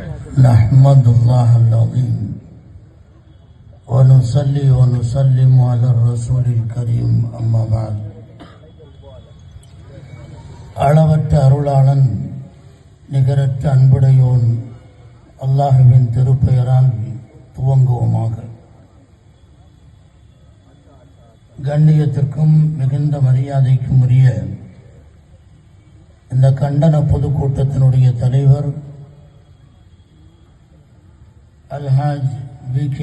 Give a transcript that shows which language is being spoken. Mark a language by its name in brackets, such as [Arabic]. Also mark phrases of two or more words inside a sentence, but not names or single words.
[Arabic] نحمد الله العظيم ونصلي ونسلم على الرسول الكريم أما بعد. [Tamil] அளவற்ற அருளாளன் நிகரற்ற அன்புடையோன் அல்லாஹுவின் திருப்பெயரால் துவங்குவோமாக. கண்ணியத்திற்கும் மிகுந்த மரியாதைக்கும் உரிய இந்த கண்டன பொதுக்கூட்டத்தினுடைய தலைவர் அல்ஹாஜ் வி.கே.